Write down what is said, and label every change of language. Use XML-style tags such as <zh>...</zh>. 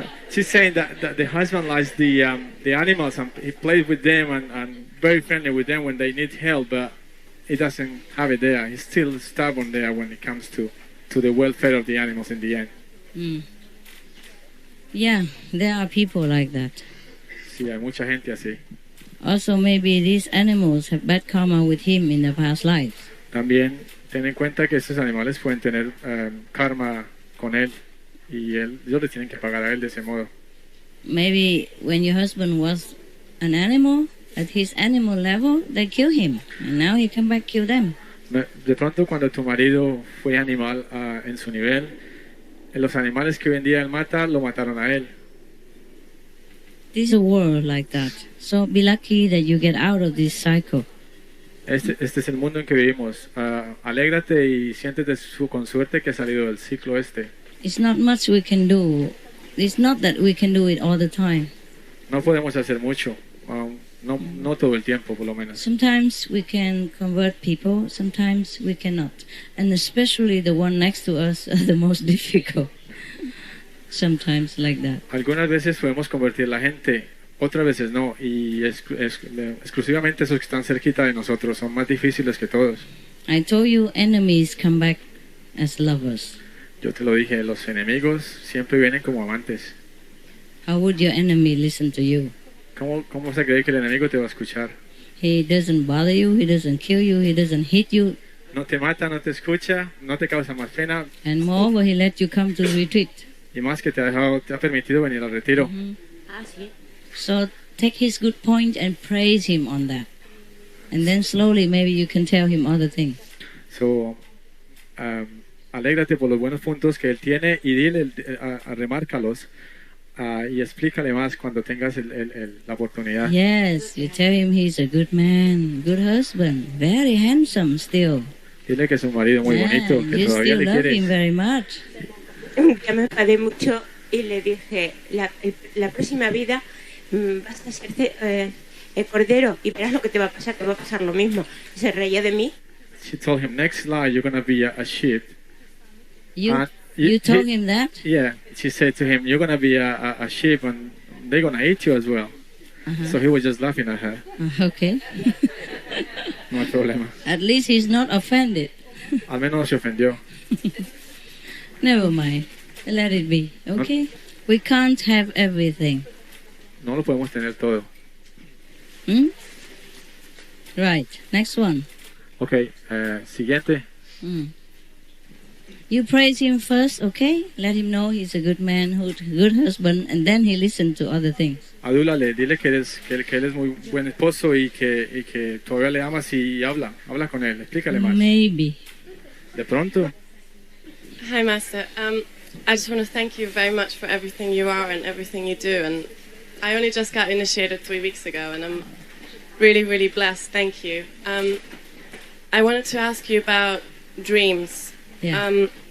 <en>She's saying that the husband likes the animals and he plays with them and very friendly with them when they need help, but he doesn't have it there. He's still stubborn there when it comes to the welfare of the animals in the end. Mm. Yeah, there are people like that.</en> <es>Sí, hay mucha gente así.</es> <en>Also, maybe these animals have bad karma with him in the past lives.</en> <es>También ten en cuenta que estos animales pueden tener karma con él y ellos le tienen que pagar a él de ese modo.</es> <en>Maybe when your husband was an animal, at his animal level, they kill him, and now he come back kill them.</en> <es>De pronto cuando tu marido fue animal en su nivel, los animales que hoy en día él mata, lo mataron a él.</es> <en>This is a world like that. So be lucky that you get out of this cycle.</en> <es>Este es el mundo en que vivimos. Alégrate y siéntete con suerte que has salido del ciclo este.</es> <en>It's not much we can do. It's not that we can do it all the time.</en> <es>No podemos hacer mucho. No todo el tiempo, por lo menos.</es> <en>Sometimes we can convert people, sometimes we cannot. And especially the one next to us are the most difficult. Sometimes like that.</en> <es>Algunas veces podemos convertir la gente, otras veces no. Y exclusivamente esos que están cerquita de nosotros son más difíciles que todos.</es> <en>I told you enemies come back as lovers.</en> <es>Yo te lo dije, los enemigos siempre vienen como amantes.</es> <en>How would your enemy listen to you?</en> <es>¿Cómo se cree que el enemigo te va a escuchar?</es> <en>He doesn't bother you, he doesn't kill you, he doesn't hit you.</en> <es>No te mata, no te escucha, no te causa más pena.</es> <en>And moreover, he let you come to the retreat.</en> <es>Y más que te ha permitido venir al retiro. Mm-hmm. Sí.</es> <en>So take his good point and praise him on that. And then slowly maybe you can tell him other things.</en> <es>So, alégrate por los buenos puntos que él tiene y dile, remárcalos. Y explícale más cuando tengas la oportunidad.</es> <en>Yes, you tell him he's a good man, good husband, very handsome still.</en> <es>Dile que es un marido muy bonito, que todavía le quieres.</es> <en>Him very much.</en> <es>Ya me enfadé mucho y le dije, la próxima vida vas a ser cordero y verás lo que te va a pasar lo mismo. Y se reía de mí.</es> <en>She told him, next life you're going to be a sheep. You told him that? Yeah, she said to him, you're going to be a sheep and they're going to eat you as well. So he was just laughing at her. Okay.</en> <es>No hay problema.</es> <en>At least he's not offended.</en> <es>Al menos no se ofendió.</es> <en>Never mind. Let it be. Okay? No. We can't have everything.</en> <es>No lo podemos tener todo.</es> <en>Right. Next one.</en> <es>Okay. Siguiente.</es> <en>You praise him first, okay? Let him know he's a good man, good husband, and then he listen to other things.</en> <es>Adúlale, dile que él es muy buen esposo y que todavía le amas y habla con él, explícale más.</es> <en>Maybe.</en> <es>De pronto.</es> <en>Hi, Master. I just want to thank you very much for everything you are and everything you do. And I only just got initiated 3 weeks ago, and I'm really, really blessed. Thank you. I wanted to ask you about dreams. Yeah.</en>